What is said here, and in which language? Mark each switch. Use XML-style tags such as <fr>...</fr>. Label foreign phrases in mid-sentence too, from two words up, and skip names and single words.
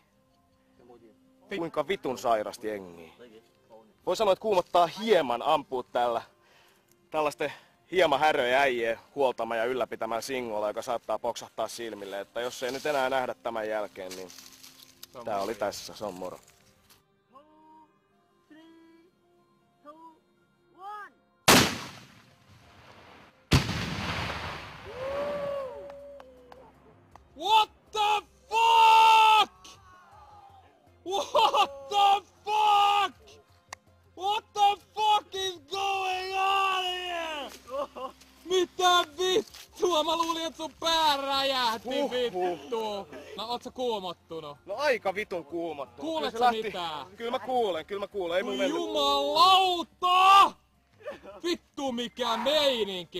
<fi>Kuinka vitun sairasti jengiä. Voi sanoa, että kuumottaa hieman ampua tällaisten hieman häröjä äijien huoltama ja ylläpitämään Singolla, joka saattaa poksahtaa silmille. Että jos ei nyt enää nähdä tämän jälkeen, niin tää oli tässä, se on moro.</fi> <en>What the fuck? What the fuck? What the fuck is going on here?</en> <fi>Mitä vittua? Mä luulin, että sun pää räjähti vittu. No oot sä kuumottunut? No aika vitun kuumottunut. Kuuletko sä mitään? Kyllä mä kuulen. Ei mun mennyt. Jumalauta! Vittu mikä meininki!</fi>